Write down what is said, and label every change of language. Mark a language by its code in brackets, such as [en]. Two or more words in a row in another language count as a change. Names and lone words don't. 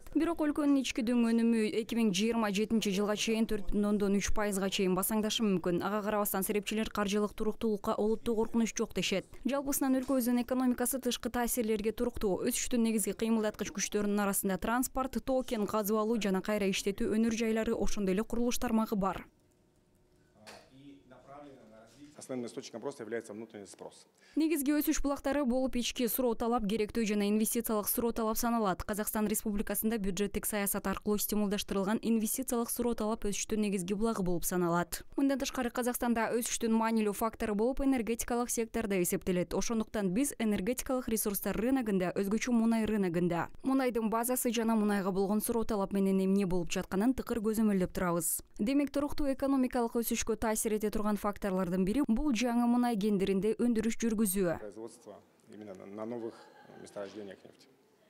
[ky] Бирок өлкөнүн ички дөң өнүмү 2027 жылга чейин 4,3%га чейин басаңдашы мүмкүн. Ага карабастан серепчилер каржылык туруктуулукка олуттуу коркунуч жок дешет. Жалпысынан өлкөбүздүн экономикасы тышкы таасирлерге туруктуу. Өсүштүн негизги кыймылдаткыч күчтөрүнүн арасында транспорт, токен, казып алуу жана кайра иштетүү өнөр жайлары, ошондой эле курулуш тармагы бар. [ru] Основным источником роста является внутренний спрос. [ky] Негизги өсүш булактары болуп ички суроо талап, керектөө жана инвестициялык суроо талап саналат. Казакстан Республикасында бюджеттик саясат аркылуу стимулдаштырылган инвестициялык суроо талап өсүштүн негизги булагы болуп саналат. Мындан тышкары Казакстанда өсүштүн маанилүү фактору болуп энергетикалык сектордо эсептелет. Ошондуктан биз энергетикалык ресурстар рыногунда, өзгөчө мунай рыногунда мунайдын базасы жана мунайга болгон суроо талап менен эмне болуп жатканын тыкыр көзөмөлдөп турабыз. Демек, туруктуу экономикалык өсүшкө таасир эте турган факторлордун бири бул жаңы мунай кендиринде өндүрүш жүргүзүү. [ru] Производство именно на новых месторождениях нефти.